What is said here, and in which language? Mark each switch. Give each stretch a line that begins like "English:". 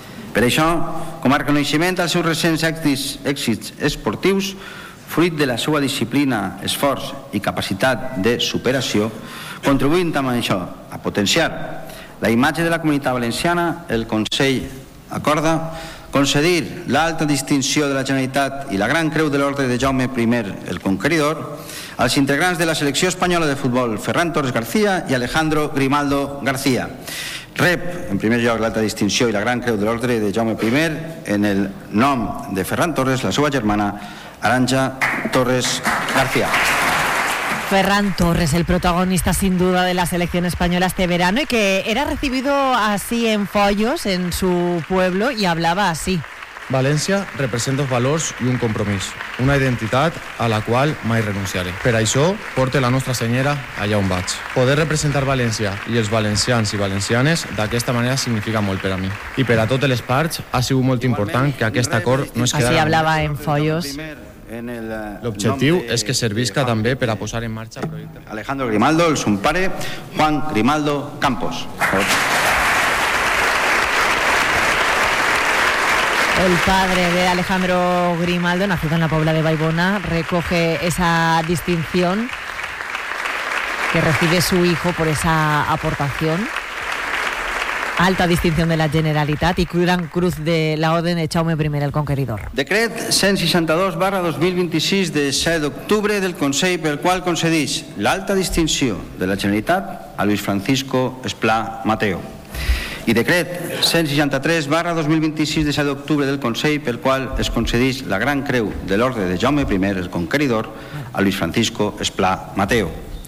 Catalan: Per això, com a reconeixement als seus recents èxits esportius, fruit de la seva disciplina, esforç i capacitat de superació, contribuint amb això a potenciar la imatge de la Comunitat Valenciana, el Consell acorda concedir l'alta distinció de la Generalitat i la Gran Creu de l'Ordre de Jaume I el Conqueridor als integrants de la selecció espanyola de futbol Ferran Torres García i Alejandro Grimaldo García. Rep, en primer lloc, l'alta distinció i la Gran Creu de l'Ordre de Jaume I en el nom de Ferran Torres, la seva germana, Arantxa Torres García.
Spanish: Ferran Torres, el protagonista sin duda de la selección española este verano y que era recibido así en Foios, en su pueblo, y hablaba así.
Catalan: València representa valors i un compromís, una identitat a la qual mai renunciaré. Per això, porte la nostra senyera allà on vaig. Poder representar València i els valencians i valencianes d'aquesta manera significa molt per a mi. I per a totes les parts ha sigut molt important que aquest acord no es quedara... Així hablava en Foios. L'objectiu és que servisca també per a posar en marxa el projecte. Alejandro Grimaldo, el seu pare, Juan Grimaldo Campos.
Spanish: El padre de Alejandro Grimaldo, nacido en la Pobla de Vallbona, recoge esa distinción que recibe su hijo por esa aportación. Alta distinción de la Generalitat y gran cruz de la Orden de Jaume I el Conqueridor.
Catalan: Decret 162/2026 de 6 d'octubre del Consell, pel qual concedeix l'alta distinció de la Generalitat a Luis Francisco Esplà Mateo. I decret 163/2026 de 6 d'octubre del Consell, pel qual es concedeix la Gran Creu de l'Ordre de Jaume I el Conqueridor a Luis Francisco Esplà Mateo.